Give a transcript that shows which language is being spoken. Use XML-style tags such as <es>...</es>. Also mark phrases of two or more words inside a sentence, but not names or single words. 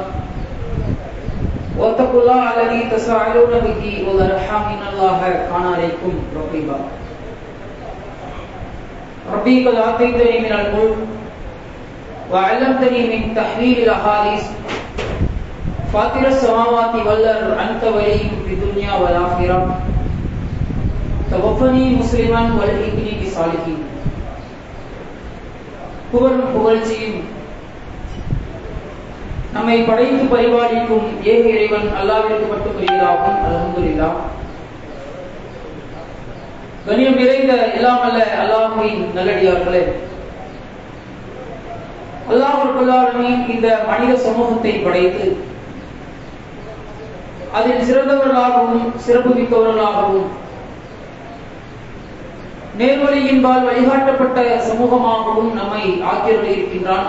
<ar>واتقوا الله الذي تساءلون به والأرحام إن الله كان عليكم رقيبا ربي قد آتيتني من الملك وعلمتني من تحويل الأحاديث فاطر السماوات والأرض أنت ولي في الدنيا والآخرة توفني مسلما والحقني بالصالحين</ar> <ta>புகழும் புகழ்ச்சியும் நம்மை படைத்து பரிபாலிக்கும் ஏக இறைவன் அல்லாஹ்விற்கு மட்டும் உரியதாகும். அல்ஹம்துலில்லாஹ். கண்ணியம் நிறைந்த எல்லாம் அல்ல அல்லாஹ்வின் நல்லடியார்களே, அல்லாஹ்</ta> <ar>رب العالمين</ar> <ta>இந்த மனித சமூகத்தை படைத்து அதில் சிறந்தவர்களாகவும் சிறப்பு மிக்கவர்களாகவும் நேர்வழியின்பால் வழிகாட்டப்பட்ட சமூகமாகவும் நம்மை ஆக்கியிருக்கின்றான்.</ta>